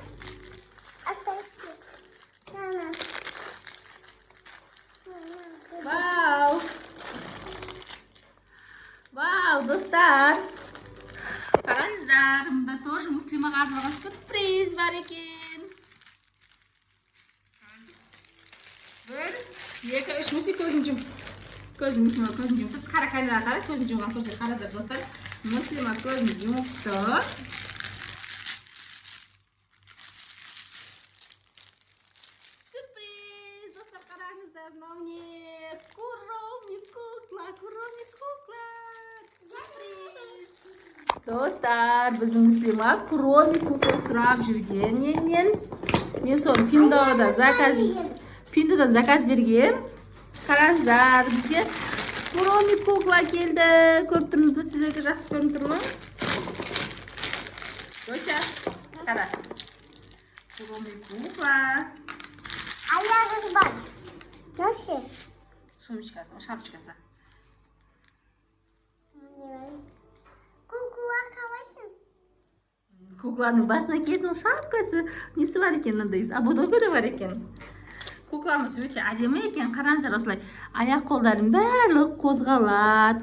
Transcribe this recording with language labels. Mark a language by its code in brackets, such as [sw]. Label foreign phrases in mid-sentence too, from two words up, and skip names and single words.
[ky] Вау, достар. Караңыздар, мында тоже Муслимага арналган сюрприз бар экен. Бир, эки, үч. Муси, көзүн жум. Муслима көзүн жум. Кыз кара, камерага кара, көзүн жумган көзү. Караңыздар, достар. Муслима көзүн жумупту. Сюрприз, достар, караңыздар, мына куроми кукла. Достар, биздин Муслима куроми кукла сурап жүрген менен. Мен сону Пиндодон заказ берген. Караңыздар, бизге куроми кукла келди. Көрүп турмузбу? Сиздерге жакшы көрүнүп турбу? Доша, кара. Куроми кукла. Аягы бар. Науши. Сумочкасы, шапочкасы. Кукла калайсың? [kk] Кукланын басына киетін шапкасы несі бар екен, мындай ободогы да бар екен. Кукламыз өте әдемі екен. Қараңыздар, осылай аяқ қолдарын барлығы қозғалады.